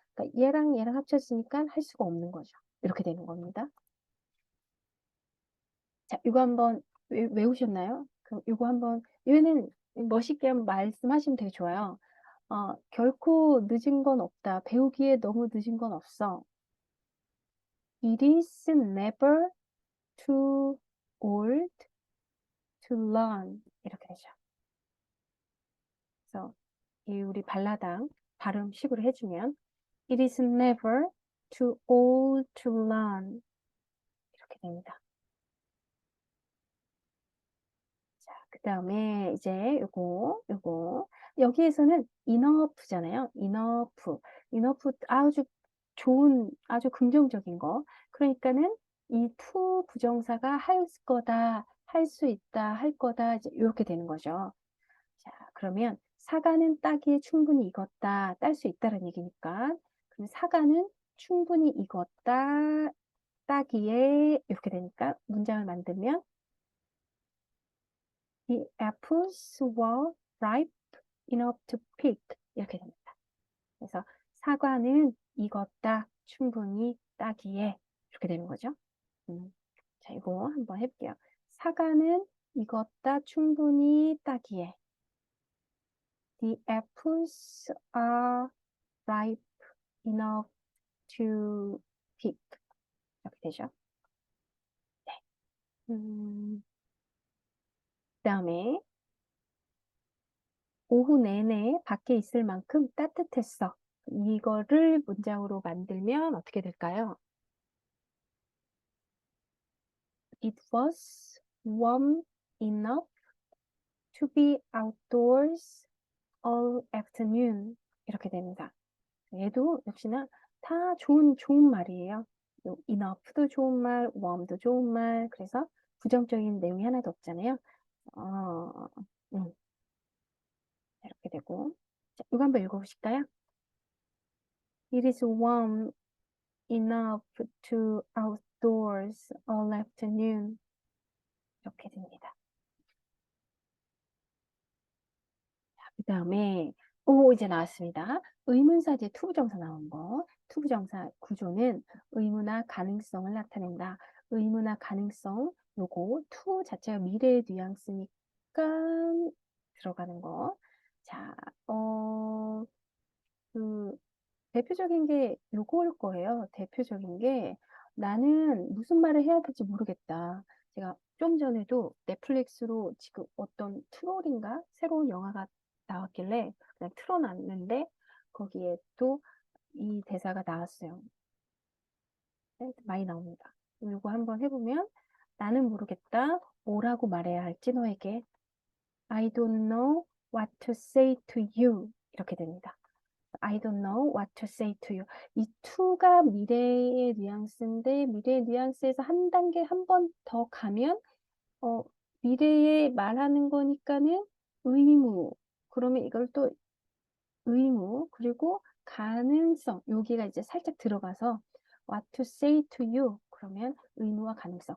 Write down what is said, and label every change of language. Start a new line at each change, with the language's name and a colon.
Korean: 그러니까 얘랑 합쳐지니까 할 수가 없는 거죠. 이렇게 되는 겁니다. 자, 이거 한번 외우셨나요? 그럼 이거 한번 얘는 멋있게 한번 말씀하시면 되게 좋아요. 결코 늦은 건 없다. 배우기에 너무 늦은 건 없어.
English: It is never too old to learn.
Korean: 이렇게 되죠. 그래서 이 우리 발라당 발음식으로 해주면
English: It is never too old to learn.
Korean: 이렇게 됩니다. 자, 그 다음에 이제 요거 여기에서는 enough잖아요. enough 아주 좋은 아주 긍정적인 거. 그러니까는 이 to 부정사가 할 거다, 할 수 있다, 할 거다 이제 이렇게 되는 거죠. 자, 그러면 사과는 따기에 충분히 익었다, 딸 수 있다라는 얘기니까 그럼 사과는 충분히 익었다, 따기에 이렇게 되니까 문장을 만들면
English: The apples were ripe enough to pick.
Korean: 이렇게 됩니다. 그래서 사과는 익었다, 충분히 따기에. 이렇게 되는 거죠. 자, 이거 한번 해볼게요. 사과는 익었다, 충분히 따기에.
English: The apples are ripe enough to pick.
Korean: 이렇게 되죠. 네. 그다음에 오후 내내 밖에 있을 만큼 따뜻했어. 이거를 문장으로 만들면 어떻게 될까요?
English: It was warm enough to be outdoors all afternoon.
Korean: 이렇게 됩니다. 얘도 역시나 다 좋은 말이에요. enough도 좋은 말, warm도 좋은 말. 그래서 부정적인 내용이 하나도 없잖아요. 어, 이렇게 되고. 자, 이거 한번 읽어보실까요?
English: It is warm enough to outdoors all afternoon.
Korean: 이렇게 됩니다. 그 다음에 이제 나왔습니다. 의문사 뒤에 투부정사 나온 거. 투부정사 구조는 의무나 가능성을 나타낸다. 의무나 가능성, 요거 투 자체가 미래의 뉘앙스니까 들어가는 거. 자, 그 대표적인 게 요거일 거예요. 대표적인 게 나는 무슨 말을 해야 될지 모르겠다. 제가 좀 전에도 넷플릭스로 지금 어떤 트롤인가 새로운 영화가 나왔길래 그냥 틀어놨는데 거기에 또 이 대사가 나왔어요. 네, 많이 나옵니다. 요거 한번 해보면 나는 모르겠다. 뭐라고 말해야 할지 너에게.
English: I don't know what to say to you.
Korean: 이렇게 됩니다.
English: I don't know what to say to you.
Korean: 이 to가 미래의 뉘앙스인데 미래의 뉘앙스에서 한 단계 한 번 더 가면 미래에 말하는 거니까는 의무. 그러면 이걸 또 의무 그리고 가능성 여기가 이제 살짝 들어가서
English: what to say to you
Korean: 그러면 의무와 가능성.